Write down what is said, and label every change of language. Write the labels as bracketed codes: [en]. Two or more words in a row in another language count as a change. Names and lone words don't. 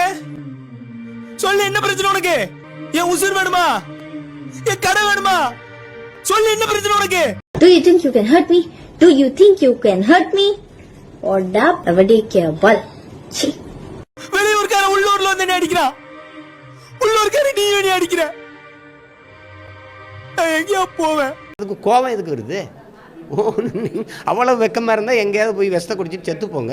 [ta] சொல்லு, என்ன பிரச்சனை உனக்கு? என் உசுர் வேணுமா? என் கடை வேணுமா? சொல்லு, என்ன பிரச்சனை உனக்கு? [en] Do you think you can hurt me? Do you think you can hurt me? Oda avadikya bal. [ta] வெளியூர்கார உள்ளூர்ல வந்து என்ன அடிக்கிறான்? உள்ளூர்கார நீ என்ன அடிக்கிற? நான் எங்கயா போவேன்? அதுக்கு கோவம் எதுக்கு வருது? அவ்வளவு வெக்கமா இருந்தா எங்கேயாவது போய் விஷத்தை குடிச்சிட்டு செத்து போங்க.